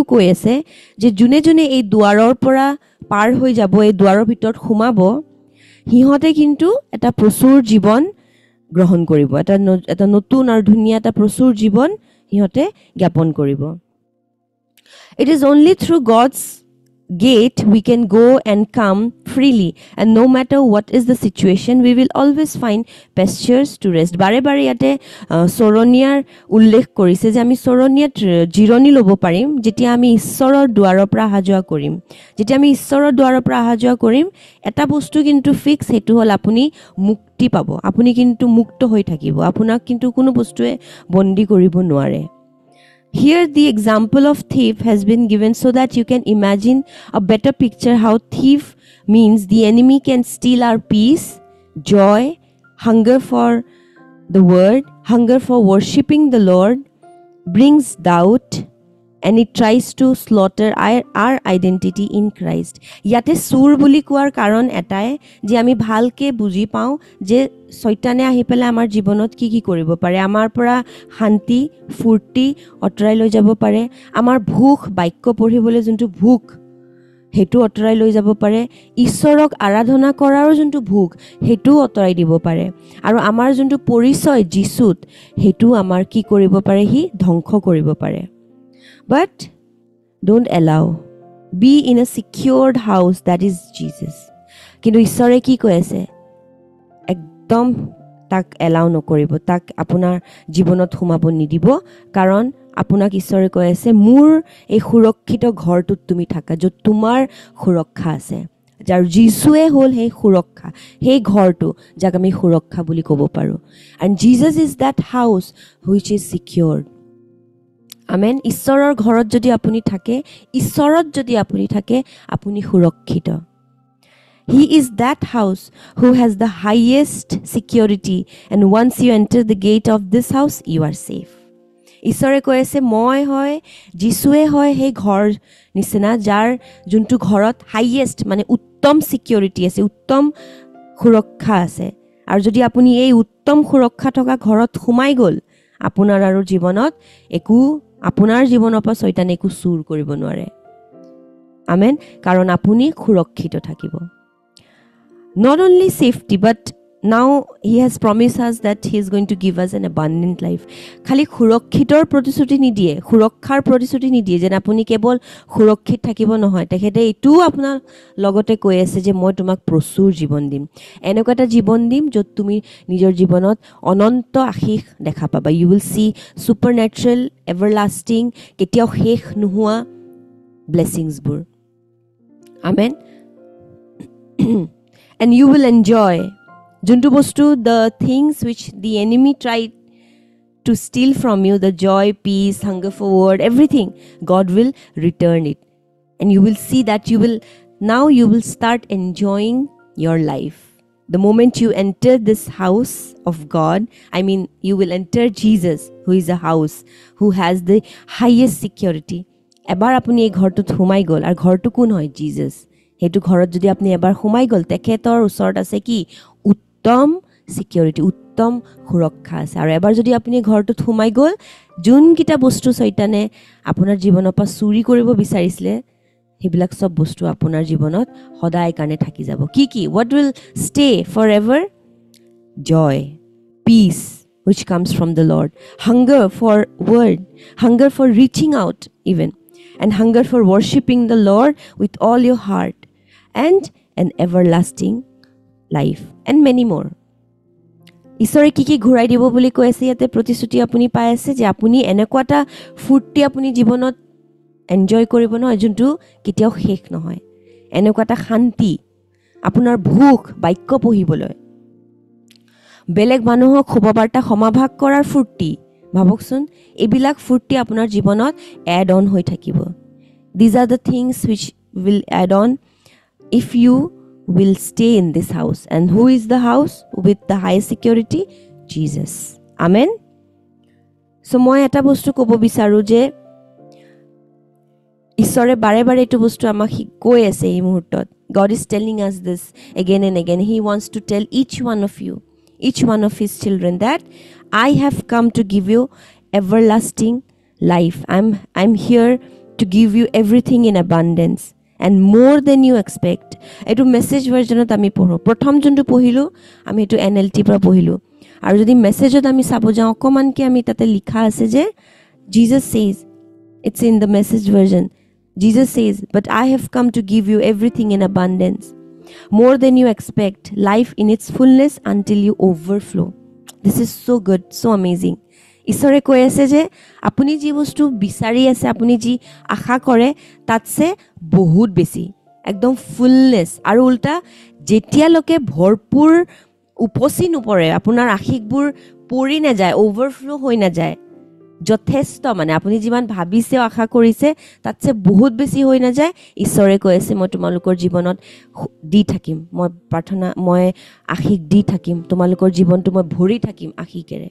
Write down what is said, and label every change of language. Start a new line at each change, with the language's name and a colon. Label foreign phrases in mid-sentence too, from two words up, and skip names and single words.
Assamese: কৈ আছে যে যোনে যোনে এই দুৱাৰৰ পৰা পাৰ হৈ যাব এই দুৱাৰৰ ভিতৰত সোমাব সিহঁতে কিন্তু এটা প্ৰচুৰ জীৱন গ্ৰহণ কৰিব এটা নতুন আৰু ধুনীয়া এটা প্ৰচুৰ জীৱন সিহঁতে জ্ঞাপন কৰিব
English: It is only through God's gate we can go and come freely, and no matter what is the situation we will always find pastures to rest.
Assamese: বাৰে বাৰে ইয়াতে শৰণীয়াৰ উল্লেখ কৰিছে যে আমি শৰণীয়াত জিৰণি ল'ব পাৰিম যেতিয়া আমি ঈশ্বৰৰ দুৱাৰৰ পৰা হাজোৱা কৰিম. যেতিয়া আমি ঈশ্বৰৰ দুৱাৰৰ পৰা হাজোৱা কৰিম এটা বস্তু কিন্তু fix হেতু হ'ল আপুনি মুক্তি পাব, আপুনি কিন্তু মুক্ত হৈ থাকিব, আপোনাক কিন্তু কোনো বস্তুৱে বন্দী কৰিব নোৱাৰে.
English: Here the example of thief has been given so that you can imagine a better picture how thief means the enemy can steal our peace, joy, hunger for the word, hunger for worshipping the Lord, brings doubt, and it tries to slaughter our identity in Christ.
Assamese: ইয়াতে চোৰ বুলি কোৱাৰ কাৰণ এইটোৱেই যে আমি ভালকৈ বুজি পাওঁ যে শয়তানে আহি পেলে আমাৰ জীৱনত কি কি কৰিব পাৰে, আমাৰ পৰা শান্তি ফুৰ্তি অতৰাই লৈ যাব পাৰে, আমাৰ ভোক বাক্য পঢ়িবলৈ যোনটো ভোক হেতু অতৰাই লৈ যাব পাৰে, ঈশ্বৰক আৰাধনা কৰাৰ যোনটো ভোক হেতু অতৰাই দিব পাৰে, আৰু আমাৰ যোনটো পৰিচয় যিশুত হেতু আমাৰ কি কৰিব পাৰে, হি ধ্বংস কৰিব পাৰে.
English: But don't allow, be in a secured house that is Jesus.
Assamese: কিন্তু ঈশ্বৰে কি কৈ আছে, একদম তাক এলাউ নকৰিব, তাক আপোনাৰ জীৱনত সোমাব নিদিব, কাৰণ আপোনাক ঈশ্বৰে কৈ আছে মোৰ এই সুৰক্ষিত ঘৰটোত তুমি থাকা য'ত তোমাৰ সুৰক্ষা আছে, যাৰ যীশুৱে হ'ল সেই সুৰক্ষা, সেই ঘৰটো যাক আমি সুৰক্ষা বুলি ক'ব পাৰোঁ.
English: And Jesus is that house which is secured.
Assamese: আমেন. ঈশ্বৰৰ ঘৰত যদি আপুনি থাকে, ঈশ্বৰত যদি আপুনি থাকে, আপুনি সুৰক্ষিত.
English: He is that house who has the highest security, and once you enter the gate of this house, you are safe.
Assamese: ঈশ্বৰে কৈ আছে মই হয় যিশুৱে হয় সেই ঘৰ নিচিনা যাৰ যোনটো ঘৰত হাইয়েষ্ট মানে উত্তম সিকিউৰিটি আছে, উত্তম সুৰক্ষা আছে. আৰু যদি আপুনি এই উত্তম সুৰক্ষা থকা ঘৰত সোমাই গ'ল, আপোনাৰ আৰু জীৱনত একো, আপোনাৰ জীৱনৰ পৰা শয়তানে একো চুৰ কৰিব নোৱাৰে. আমেন. কাৰণ আপুনি সুৰক্ষিত থাকিব.
English: Not only safety, but now he has promised us that he is going to give us an abundant life.
Assamese: খালি সুৰক্ষিতৰ প্ৰতিশ্ৰুতি নিদিয়ে, সুৰক্ষাৰ প্ৰতিশ্ৰুতি নিদিয়ে যেন আপুনি কেৱল সুৰক্ষিত থাকিব নহয়, তেখেতে এইটোও আপোনাৰ লগতে কৈ আছে যে মই তোমাক প্ৰচুৰ জীৱন দিম, এনেকুৱা এটা জীৱন দিম য'ত তুমি নিজৰ জীৱনত অনন্ত আশীষ দেখা পাবা.
English: You will see supernatural everlasting,
Assamese: কেতিয়াও শেষ নোহোৱা
English: ব্লেছিংছবোৰ.
Assamese: আমেন.
English: And you will enjoy
Assamese: যোনটো বস্তু,
English: the things which the enemy tried to steal from you, the joy, peace, hunger for word, everything, God will return it. And you will see that you will start enjoying your life. The moment you enter this house of God, I mean you will enter Jesus, who is a house, who has the highest security.
Assamese: এবাৰ আপুনি এই ঘৰটোত সোমাই গ'ল, আৰু ঘৰটো কোন হয় Jesus. হেতু ঘৰত যদি আপুনি এবাৰ সোমাই গ'ল, তেখেতৰ ওচৰত আছে কি উত্তম সিকিউৰিটি, উত্তম সুৰক্ষা আছে. আৰু এবাৰ যদি আপুনি ঘৰটোত সোমাই গ'ল, যোনকেইটা বস্তু শয়তানে আপোনাৰ জীৱনৰ পৰা চুৰি কৰিব বিচাৰিছিলে সেইবিলাক চব বস্তু আপোনাৰ জীৱনত সদায় কাৰণে থাকি যাব. কি কি?
English: What will stay for ever? joy, peace which comes from the Lord, hunger for word, hunger for reaching out even, and hunger for worshipping the Lord with all your heart, and an everlasting life, and many more.
Assamese: ঈশ্বৰে কি কি ঘূৰাই দিব বুলি কৈ আছে ইয়াতে প্ৰতিশ্ৰুতি আপুনি পাই আছে যে আপুনি এনেকুৱা এটা ফূৰ্তি আপুনি জীৱনত এনজয় কৰিব নহয় যোনটো কেতিয়াও শেষ নহয়, এনেকুৱা এটা শান্তি, আপোনাৰ ভোক বাক্য পঢ়িবলৈ, বেলেগ মানুহক শুভবাৰ্তা সমাভাগ কৰাৰ ফূৰ্তি, ভাবকচোন এইবিলাক ফূৰ্তি আপোনাৰ জীৱনত
English: add on
Assamese: হৈ থাকিব.
English: These are the things which will add on if you will stay in this house. And who is the house with the high security? Jesus. Amen.
Assamese: So মই এটা বস্তু ক'ব বিচাৰো যে ঈশ্বৰে বাৰে বাৰে এইটো বস্তু আমাক কৈ আছে এই মুহূৰ্তত.
English: God is telling us this again and again. He wants to tell each one of you, each one of his children, that I have come to give you everlasting life. I'm here to give you everything in abundance and more than you expect.
Assamese: এটো মেসেজ ভাৰ্জনত আমি পঢ়ো, প্ৰথম যোনটো পঢ়িলো আমি এটো NLT পৰা পঢ়িলো, আৰু যদি মেসেজত আমি চাব যাওঁ অকমানকে আমি তাতে লিখা আছে যে
English: Jesus says, it's in the message version, Jesus says, but I have come to give you everything in abundance, more than you expect, life in its fullness until you overflow. This is so good, so amazing.
Assamese: ঈশ্বৰে কৈ আছে যে আপুনি যি বস্তু বিচাৰি আছে, আপুনি যি আশা কৰে তাতছে বহুত বেছি, একদম ফুলনেছ। আৰু উল্টা যেতিয়ালৈকে ভৰপূৰ উপচি নপৰে, আপোনাৰ আশীষবোৰ পৰি নাযায়, অভাৰফ্ল' হৈ নাযায়, যথেষ্ট মানে আপুনি যিমান ভাবিছে আশা কৰিছে তাতছে বহুত বেছি হৈ নাযায়, ঈশ্বৰে কৈ আছে মই তোমালোকৰ জীৱনত দি থাকিম, মই আশীষ দি থাকিম, তোমালোকৰ জীৱনটো মই ভৰি থাকিম আশীষেৰে।